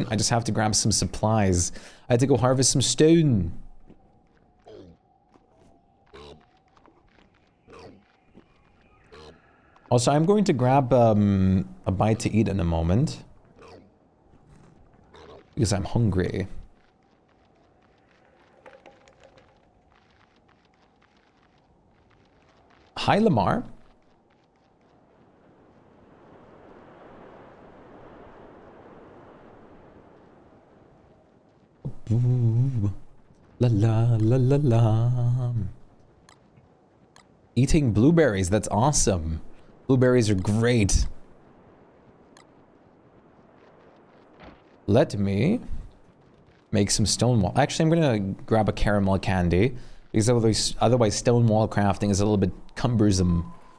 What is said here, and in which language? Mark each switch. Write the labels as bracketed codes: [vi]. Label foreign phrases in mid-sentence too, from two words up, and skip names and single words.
[en] I just have to grab some supplies. I had to go harvest some stone. Also, I'm going to grab a bite to eat in a moment. Because I'm hungry. Hi, Lamar. Ooh. La la la la la. Eating blueberries, that's awesome. Blueberries are great. Let me make some stone wall. Actually, I'm gonna grab a caramel candy because otherwise stone wall crafting is a little bit cumbersome.